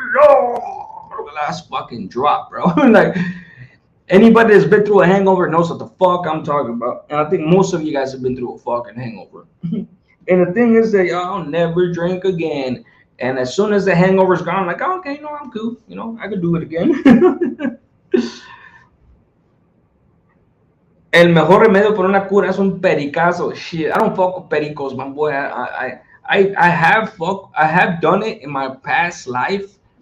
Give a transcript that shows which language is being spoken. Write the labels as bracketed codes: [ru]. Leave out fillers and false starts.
[en] The last fucking drop, bro. Like anybody that's been through a hangover knows what the fuck I'm talking about. And I think most of you guys have been through a fucking hangover. And the thing is that y'all never drink again. And as soon as the hangover's gone, I'm like, oh, okay, no, I'm cool. You know, I could do it again. [es] El mejor remedio por una cura es un pericazo. [en] Shit, I don't fuck with pericos, my boy. I have done it in my past life.